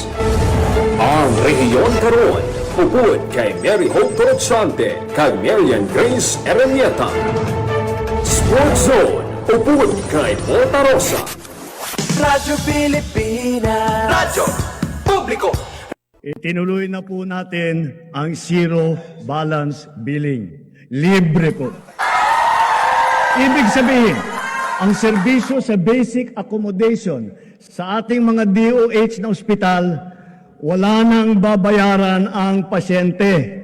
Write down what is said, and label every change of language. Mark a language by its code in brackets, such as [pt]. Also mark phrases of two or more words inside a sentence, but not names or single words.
[hil] Ang Rehiyon Karon, upod kay Mary Hope Torrechante kay Marian Grace Erenieta. Sports Zone, upod kay Paul Tarosa. Radyo Pilipinas. Radyo Publiko. [tl] Itinuloy na po natin ang zero balance billing. Libre po. Ibig sabihin, ang serbisyo sa [en] basic accommodation [tl] sa ating mga DOH na ospital, wala nang babayaran ang pasyente.